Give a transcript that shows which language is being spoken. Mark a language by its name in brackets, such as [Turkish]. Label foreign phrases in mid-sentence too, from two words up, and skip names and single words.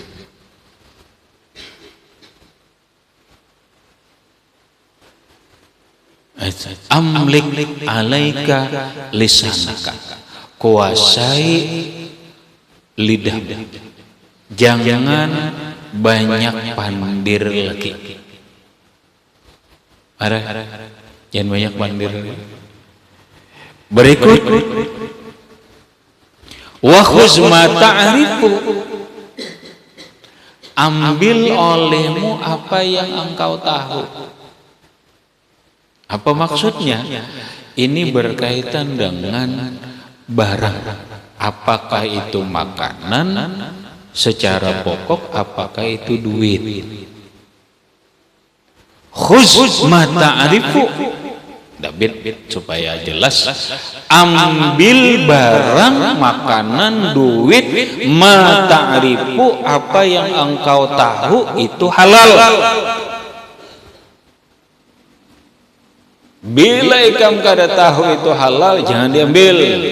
[Arabic] Amlik alaika lisanaka, [Indonesian] kuasai lidah, jangan banyak pandir lagi. Jangan banyak pandir. Berikut, [Arabic] wa khuz ma ta'rifu, [Indonesian] ambil olehmu apa yang engkau tahu. Apa maksudnya? Ini berkaitan dengan barang. Apakah itu makanan secara pokok, apakah itu duit. [Arabic] Khuz ma ta'rifu, [Indonesian] David supaya jelas, ambil barang, makanan, duit, [Arabic] ma ta'rifu, [Indonesian] apa yang engkau tahu itu halal. [Banjar] Bila ikam kada tahu itu halal, jangan diambil.